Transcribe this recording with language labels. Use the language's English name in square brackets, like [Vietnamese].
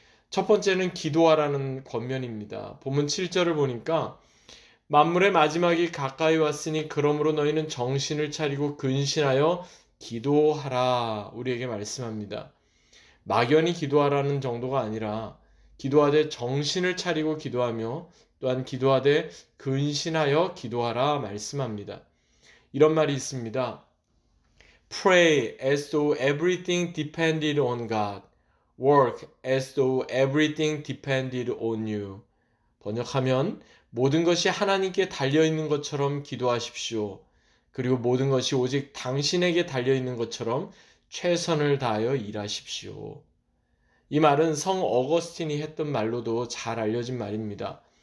[Korean] 첫 번째는 기도하라는 권면입니다. 본문 7절을 보니까 만물의 마지막이 가까이 왔으니 그러므로 너희는 정신을 차리고 근신하여 기도하라. 우리에게 말씀합니다. 막연히 기도하라는 정도가 아니라 기도하되 정신을 차리고 기도하며 또한 기도하되 근신하여 기도하라 말씀합니다. 이런 말이 있습니다. [English] Pray as though everything depended on God. Work as though everything depended on you. [Korean] 번역하면 모든 것이 하나님께 달려있는 것처럼 기도하십시오. 그리고 모든 것이 오직 당신에게 달려있는 것처럼 최선을 다하여 일하십시오. 이 말은 성 어거스틴이 했던 말로도 잘 알려진 말입니다.